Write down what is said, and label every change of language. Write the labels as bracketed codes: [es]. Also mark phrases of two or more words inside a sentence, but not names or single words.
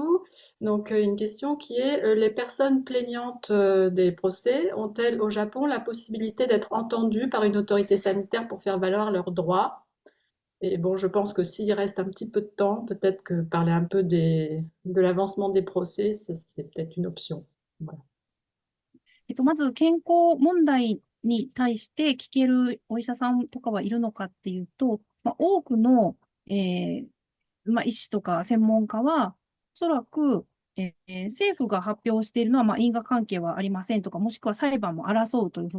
[fr] Donc, une question qui est, les personnes plaignantes des procès ont-elles au Japon la possibilité d'être entendues par une autorité sanitaire pour faire valoir leurs droits? Et bon, je pense que s'il reste un petit peu de temps, peut-être que parler un peu de l'avancement des procès, c'est peut-être une option. Voilà. [ja] まず健康問題に対して聞けるお医者さんとかはいるのかっていうと、多くの、医師とか専門家は、おそらく、政府が発表しているのは、因果関係はありませんとか、もしくは裁判も争うというふう